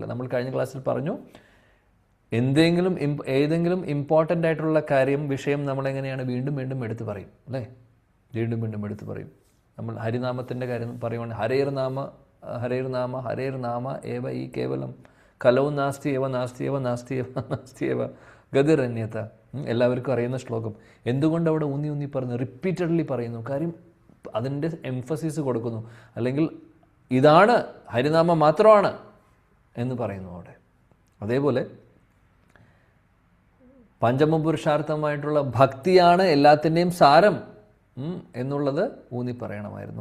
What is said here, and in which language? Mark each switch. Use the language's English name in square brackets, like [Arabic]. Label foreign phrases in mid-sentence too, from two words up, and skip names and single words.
[Malayalam] നമ്മൾ കഴിഞ്ഞ ക്ലാസ്സിൽ പറഞ്ഞു, ഏതെങ്കിലും ഇമ്പോർട്ടൻ്റ് ആയിട്ടുള്ള വിഷയം നമ്മളെങ്ങനെയാണ് വീണ്ടും വീണ്ടും എടുത്ത് പറയും, അല്ലേ? വീണ്ടും വീണ്ടും എടുത്ത് പറയും. നമ്മൾ ഹരിനാമത്തിൻ്റെ കാര്യം പറയുവാണ്, [Sanskrit] ഹരേർനാമ ഏവ ഈ കേവലം കലൗ നാസ്തി ഏവ നാസ്തി ഏവ നാസ്തി ഏവ നാസ്തി ഏവ ഗതിരന്യത. [Malayalam] എല്ലാവർക്കും അറിയുന്ന ശ്ലോകം. എന്തുകൊണ്ട് അവിടെ ഊന്നി പറഞ്ഞു, റിപ്പീറ്റഡ്ലി പറയുന്നു? കാര്യം അതിൻ്റെ എംഫസിസ് കൊടുക്കുന്നു. അല്ലെങ്കിൽ ഇതാണ് ഹരിനാമം മാത്രമാണ് എന്ന് പറയുന്നു അവിടെ. അതേപോലെ പഞ്ചമപുരുഷാർത്ഥമായിട്ടുള്ള ഭക്തിയാണ് എല്ലാത്തിൻ്റെയും സാരം എന്നുള്ളത് ഊന്നി പറയണമായിരുന്നു.